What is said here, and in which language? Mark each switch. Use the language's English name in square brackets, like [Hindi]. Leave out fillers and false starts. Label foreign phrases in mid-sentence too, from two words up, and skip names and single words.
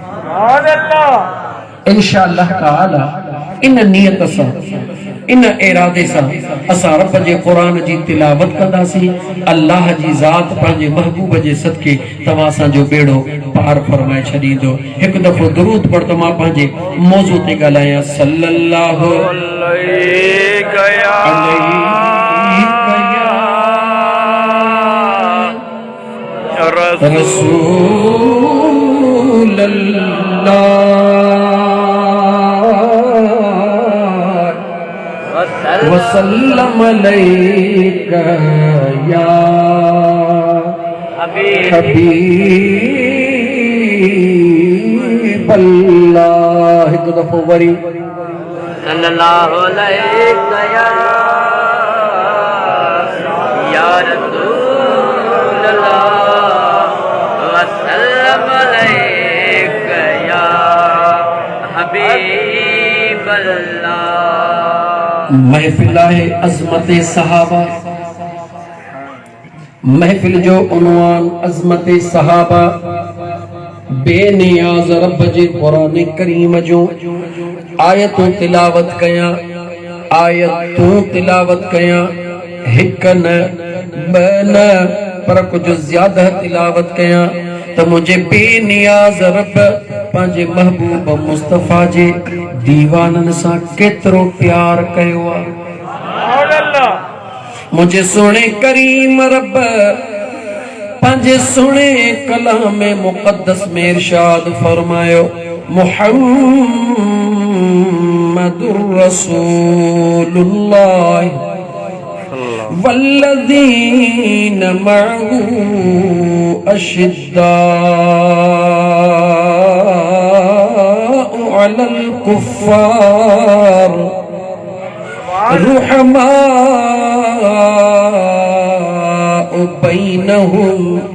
[Arabic] إن شاء الله تعالى [Sindhi] इन नियत सां इन इरादे सां असां रब जे क़ुरान जी तिलावत कंदासीं। अल्लाह जी ज़ात पंहिंजे महबूब जे सदके तव्हां असांजो बेड़ो पार फरमाए छॾींदो। हिकु दफ़ो दुरूद पढ़ त मां पंहिंजे मौज़ू ते ॻाल्हायां। [Arabic] صلى الله عليه رسول الله وسلم عليك يا حبيب الله. [Sindhi] हिकु दफ़ो वरी [Arabic] صلى الله عليك يا رسول الله وسلم عليك يا حبيب الله. [Sindhi] महफिल है अज़मत सहाबा महफिल जो उन्वान अज़मत सहाबा बेनियाज रब जे कुरान करीम जो आयतों तिलावत कया हिक न ब न पर कुछ ज्यादा तिलावत कया त मुझे बेनियाज रब पंहिंजे महबूब मुस्तफा जे दीवानन सां केतिरो प्यार कयो आहे। मुझे सोने करीम रब पंहिंजे सोने कलाम मुक़द्दस में इरशाद फरमायो [Arabic] محمد رسول الله والذين معه أشداء على الكفار رحماء بينهم